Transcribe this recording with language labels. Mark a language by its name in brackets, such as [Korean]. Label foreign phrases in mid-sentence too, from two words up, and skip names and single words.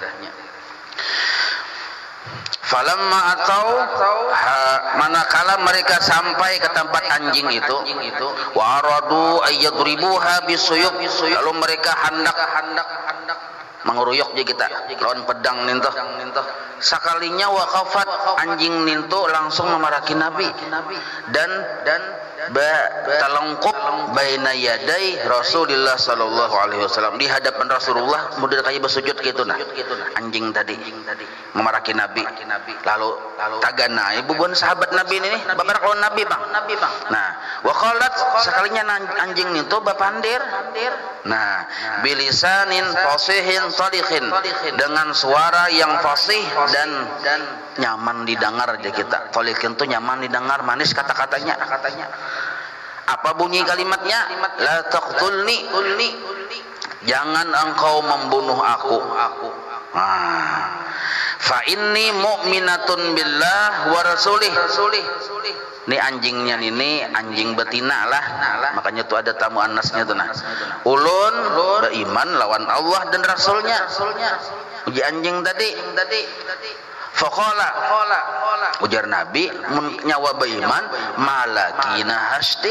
[Banjar] Falamma atau manakala mereka sampai ke tempat anjing itu, [Arabic] وأرادوا أن يضربوها بالسيوف, [Banjar] lalu mereka hendak menguruyok je kita lawan pedang nintoh. Sakalinya waqafat, anjing ninto langsung memaraki Nabi, dan talangkup [Arabic] بين يدي رسول الله صلى الله عليه وسلم, [Banjar] di hadapan Rasulullah model kayak bersujud gitu nah. Anjing tadi memarahi Nabi. Lalu tagana ibu buan sahabat Nabi ini babarak lawan Nabi, Bang. Nah, [Arabic] وقالت [Banjar] sekalinya anjing itu bapandir. Nah, [Arabic] بلسان فصيح صادق, [Banjar] dengan suara yang fasih dan nyaman didengar aja kita. Sadiqin itu nyaman didengar, manis kata-katanya. Apa bunyi kalimatnya? [Arabic] لا تقتلني, [Banjar] jangan engkau membunuh aku. [Arabic] فإني مؤمنة بالله ورسوله. [Banjar] Ini anjingnya ini anjing betina lah, makanya tuh ada tamu anasnya tuh nah. Ulun beriman lawan Allah dan Rasulnya. Uji anjing tadi. Faqala, ujar Nabi, nyawa beriman malakina hasti.